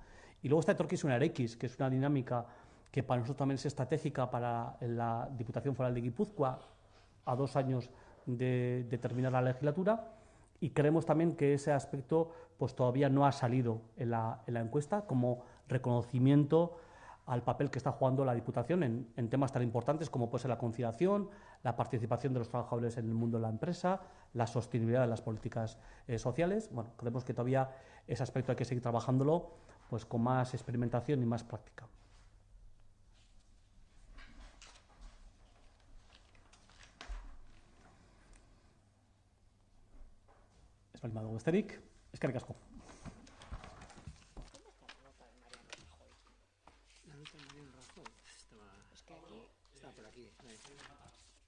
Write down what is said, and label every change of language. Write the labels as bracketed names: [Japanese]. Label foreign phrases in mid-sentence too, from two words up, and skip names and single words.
[Spanish] Y luego está Etorkizunerarekin, que es una dinámica que para nosotros también es estratégica para la Diputación Foral de Guipúzcoa a 2 años de terminar la legislatura, y creemos también que ese aspecto pues todavía no ha salido en la encuesta como reconocimiento al papel que está jugando la Diputación en temas tan importantes como puede ser la conciliación, la participación de los trabajadores en el mundo de la empresa, la sostenibilidad de las políticas sociales. Bueno, creemos que todavía ese aspecto hay que seguir trabajándolo pues con más experimentación y más práctica. [Basque] Ez baldin badago besterik, eskerrik asko. [Spanish] La nota de Mariano Rajoy estaba Está por aquí.